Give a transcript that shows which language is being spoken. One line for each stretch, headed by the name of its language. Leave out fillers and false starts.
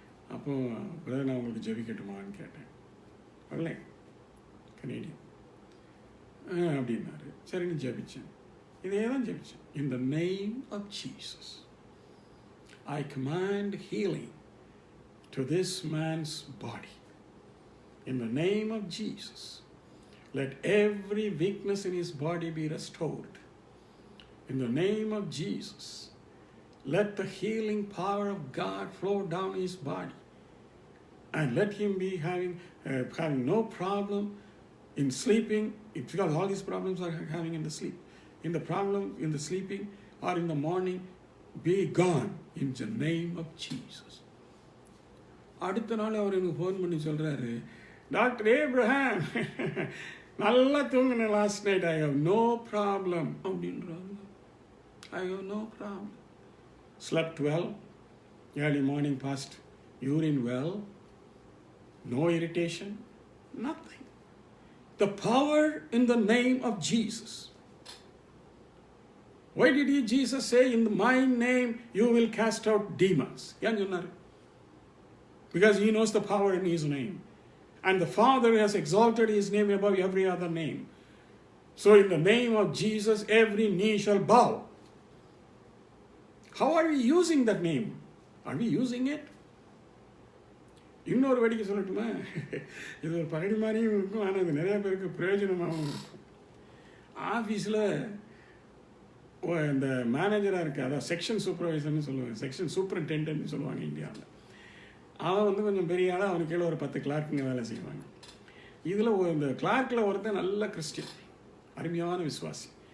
Tamil: அப்போது பிரதர் நான் உங்களுக்கு ஜெபிக்கட்டுமான்னு கேட்டேன். வரல, கனேடியன் அப்படின்னாரு. சரின்னு ஜெபிச்சேன். இதே தான் ஜெபிச்சேன்.
English: In the name of Jesus I command healing to this man's body. In the name of Jesus let every weakness in his body be restored. In the name of Jesus, let the healing power of God flow down his body and let him be having no problem in sleeping, because all these problems are having in the sleep. In the problem in the sleeping or in the morning, be gone in the name of Jesus.
Tamil: அடுத்த நாள் அவர் எனக்கு phone பண்ணி சொல்கிறாரு, doctor Abraham நல்லா தூங்கினேன்
English: last night, I have no problem
Tamil: அப்படின்றாங்க.
English: I have no problem. Slept well, early morning passed urine well, no irritation, nothing. The power in the name of Jesus. Why did Jesus say, in my name you will cast out demons? Because he knows the power in his name. And the Father has exalted his name above every other name. So in the name of Jesus, every knee shall bow. How are we using that name? Are we using it?
Tamil: இன்னொரு வேடிக்கை சொல்லட்டுமா? இது ஒரு பகடி மாதிரியும் இருக்கும், ஆனால் இது நிறைய பேருக்கு பிரயோஜனமாகவும் இருக்கும். ஆஃபீஸில் இந்த மேனேஜராக இருக்குது, அதாவது செக்ஷன் சூப்பர்வைசர்னு சொல்லுவாங்க, செக்ஷன் சூப்பரிண்டெண்டன்ட்னு சொல்லுவாங்க இந்தியாவில். அவன் வந்து கொஞ்சம் பெரிய ஆளாக அவனுக்கு கீழே ஒரு 10 கிளார்க்குங்க வேலை செய்வாங்க. இதில் இந்த கிளார்க்கில் ஒருத்தன் நல்ல கிறிஸ்டியன், அருமையான விசுவாசி.